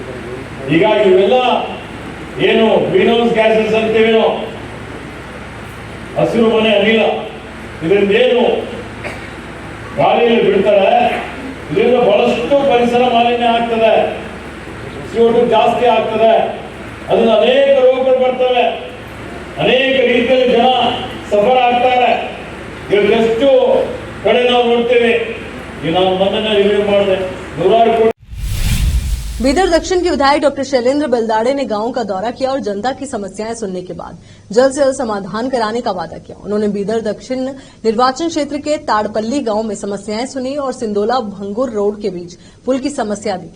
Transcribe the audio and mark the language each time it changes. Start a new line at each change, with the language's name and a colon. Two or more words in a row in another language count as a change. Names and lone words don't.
Kannada: ಹೀಗಾಗಿ ಇವೆಲ್ಲ ಏನು
English: green house gases
Kannada: ಅಂತೀವಿ ನಾವು, ಹಸಿರು ಮನೆ ಅನಿಲ, ಇದರಿಂದ ಏನು ಗಾಳಿಯಲ್ಲಿ ಬಿಡ್ತಾರೆ, ಇದರಿಂದ ಬಹಳಷ್ಟು ಪರಿಸರ ಮಾಲಿನ್ಯ ಆಗ್ತದೆ, CO2 ಜಾಸ್ತಿ ಆಗ್ತದೆ. ಅದನ್ನ ಅನೇಕ ರೋಗಗಳು ಬರ್ತವೆ, ಅನೇಕ ರೀತಿಯಲ್ಲಿ ಜನ ಸಫರ್ ಆಗ್ತಾರೆ. ಇವತ್ತೆಷ್ಟು ಕಡೆ ನಾವು ನೋಡ್ತೇವೆ. ಈಗ ನಾನು ಮೊನ್ನೆ ರಿವ್ಯೂ ಮಾಡಿದೆ, 100 ಕೋಟಿ.
Hindi: बीदर दक्षिण के विधायक डॉक्टर शैलेंद्र बेलदाड़े ने गांव का दौरा किया और जनता की समस्याएं सुनने के बाद जल्द से जल्द समाधान कराने का वादा किया। उन्होंने बीदर दक्षिण निर्वाचन क्षेत्र के ताड़पल्ली गांव में समस्याएं सुनी और सिंडोला भंगुर रोड के बीच पुल की समस्या देखी।